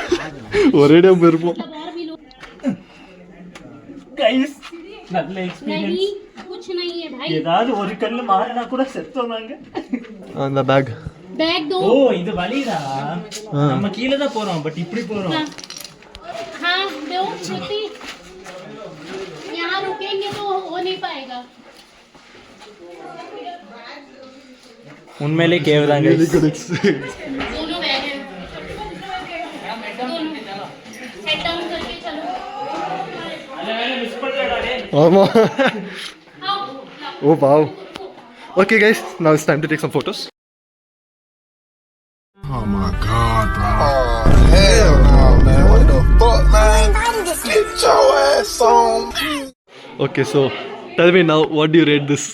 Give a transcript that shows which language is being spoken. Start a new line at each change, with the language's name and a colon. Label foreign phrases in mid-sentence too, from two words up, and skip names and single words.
Tamil: ஒரேடியா போயிருப்போம். गाइस நல்ல எக்ஸ்பீரியன்ஸ்.
Hindi: कुछ नहीं है भाई.
Tamil: ஏதாவது ஒரு கல்லு மாறினா கூட செத்தோம் நாங்க. அந்த பேக்
Hindi: दो.
Tamil: ஓ இது வலிடா. நம்ம கீழ தான் போறோம் பட் இப்படி போறோம்.
Hindi: हां दो छोटी. यहां रुकेंगे तो हो नहीं पाएगा. उनमें केव தான் गाइस. दोनों बैग हैं.
English: head down
Hindi: करके चलो.
Tamil: மிஸ் பண்ணலடா டேய். ஆமா.
Hindi: आओ.
English: Oh wow. Okay guys, now it's time to take some photos. Oh my god, bro. Oh hell no, man. What the fuck, man? Get your ass on. Okay, so tell me now, what do you rate this?